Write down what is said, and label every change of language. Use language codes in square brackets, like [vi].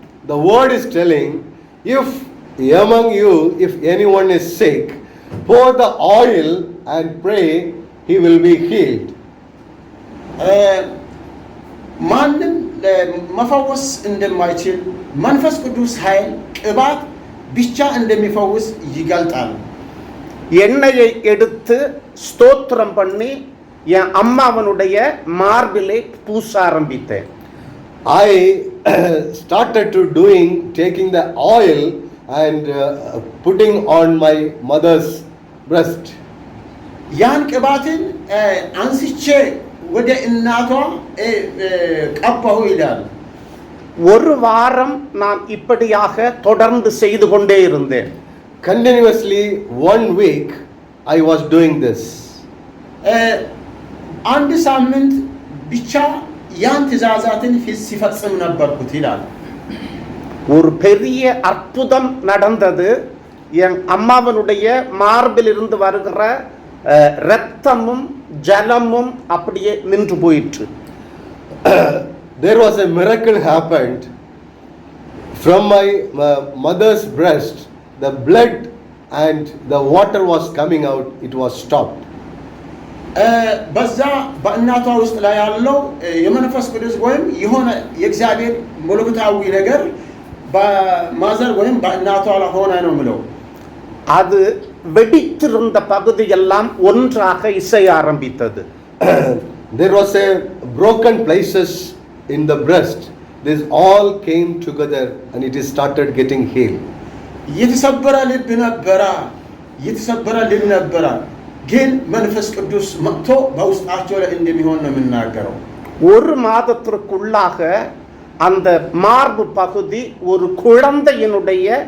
[en] The word is telling, if among you, if anyone is sick, pour the oil and pray, he will be healed. [am] ማንም መፈወስ እንደማይችል መንፈስ ቅዱስ ኃይል ቅባት ብቻ እንደሚፈውስ ይገልጣል። [ta] எண்ணெயை எடுத்து ஸ்தோத்திரம் பண்ணி என் அம்மாவனுடைய மார்பிலே பூச ஆரம்பித்தேன். [en] I started to taking the oil and putting on my mother's breast. [am] ያን ቅባትን አንስቼ ወደ እናቷ ቀባሁ ይላል። [ta] ஒரு வாரம் நான் இப்படியாக தொடர்ந்து செய்து கொண்டே இருந்தேன். [en] Continuously 1 week I was doing this. [am] አንድ ሳምንት ብቻ ያን ትእዛዛትን ሲፈጽም ነበርኩት ይላል። [ta] ஒரு பெரிய அற்புதம் நடந்தது. என் அம்மாவனுடைய மார்பில் இருந்து வருகிற இரத்தமும் ஜலமும் அப்படியே நின்று போயிற்று. [en] There was a miracle happened. From my mother's breast, the blood and the water was coming out, it was stopped. [am] በዛ በእናቷ ውስጥ ላይ ያለው የመንፈስ ቅዱስ ወይም የሆነ የእግዚአብሔር መለኮታዊ ነገር በማዘር ወይም በእናቷ ላይ ሆነ ነው ምለው። [ta] அது வெடித்திருந்த பகுதி எல்லாம் ஒன்றாக இசைய ஆரம்பித்தது. [en] There was a broken places in the breast. This all came together and it is started getting healed. [am] የተሰበረ ልብ ነበረ፣ የተሰበረ ልብ ነበረ። ግን መንፈስ ቅዱስ መጥቶ በውስጣቸው ላይ እንደሚሆን ነው የምናገረው። [ta] ஒரு மாதத்திற்குள்ளாக அந்த மார்பு பகுதி ஒரு குழந்தையினுடைய